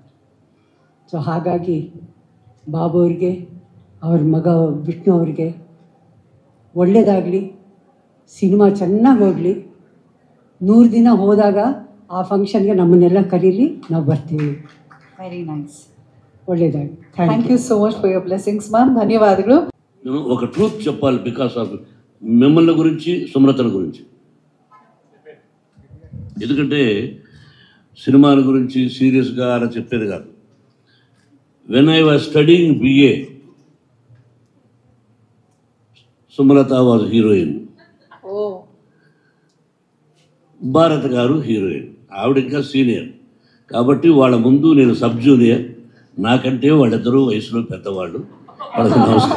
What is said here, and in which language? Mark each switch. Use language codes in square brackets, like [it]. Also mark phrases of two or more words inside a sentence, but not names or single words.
[kn] ಸೊ ಹಾಗಾಗಿ ಬಾಬು ಅವ್ರಿಗೆ, ಅವ್ರ ಮಗ ವಿಷ್ಣು ಅವ್ರಿಗೆ ಒಳ್ಳೆಯದಾಗಲಿ, ಸಿನಿಮಾ ಚೆನ್ನಾಗಿ ಹೋಗಲಿ. 100 ದಿನ ಹೋದಾಗ ಆ ಫಂಕ್ಷನ್ಗೆ ನಮ್ಮನ್ನೆಲ್ಲ ಕರೀಲಿ, ನಾವು ಬರ್ತೀವಿ. [en] very nice. [kn] ಒಳ್ಳೆಯದಾಗಿ. [en] thank you so much for your blessings ma'am. [te] ధన్యవాదాలు. నేను ఒక ట్రూత్ చెప్పాలి, [en] because of [te] మిమ్మల్ని గురించి, సుమలతల గురించి. ఎందుకంటే సినిమాల గురించి సీరియస్గా అలా చెప్పేది కాదు. [en] when I was studying BA, Sumalatha was heroine, Bharat garu heroine. [te] ఆవిడ ఇంకా సీనియర్ కాబట్టి వాళ్ళ ముందు నేను [en] sub junior. [te] నాకంటే వాళ్ళిద్దరూ వయసులో పెద్దవాళ్ళు.